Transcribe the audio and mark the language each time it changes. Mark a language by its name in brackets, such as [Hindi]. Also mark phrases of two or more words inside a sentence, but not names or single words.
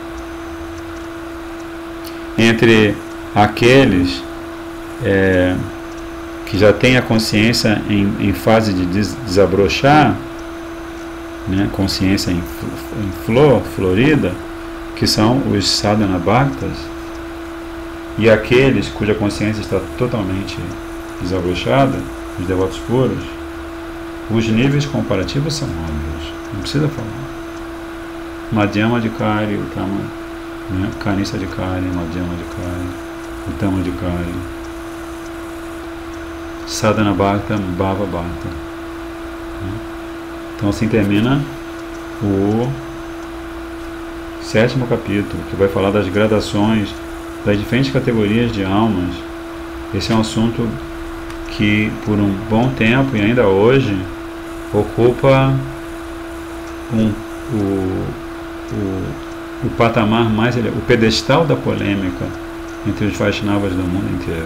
[Portuguese] Entre aqueles que já têm a consciência em fase de desabrochar, né, consciência em florida, que são os [Sanskrit] sadhana bhaktas, [Portuguese] e aqueles cuja consciência está totalmente desabrochada, os devotos puros, os níveis comparativos são óbvios, não precisa falar. [Sanskrit] Madhyama Adhikari, Uttama, né, Kanisa Adhikari, Madhyama Adhikari, Uttama Adhikari, Sadhana Bhakta, Bhava Bhakta. [Portuguese] Então assim termina o 7º capítulo, que vai falar das gradações das diferentes categorias de almas. Esse é um assunto que por um bom tempo e ainda hoje ocupa o patamar mais elevado, o pedestal da polêmica entre os Vaishnavas do mundo inteiro.